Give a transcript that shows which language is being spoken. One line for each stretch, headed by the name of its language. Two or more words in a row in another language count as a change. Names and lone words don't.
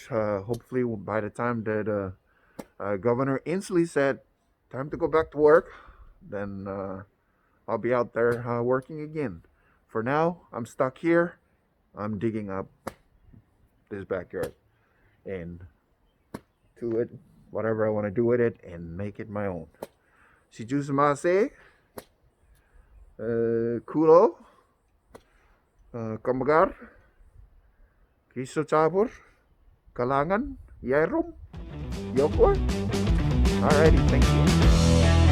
English: Hopefully by the time that Governor Inslee said time to go back to work, then I'll be out there working again. For now, I'm stuck here. I'm digging up this backyard and to it whatever I want to do with it and make it my own. Si Jusumase, Kulo, Kamagar, Kiso Chabur, Kalangan, Yerum, Yokor. Alrighty, thank you.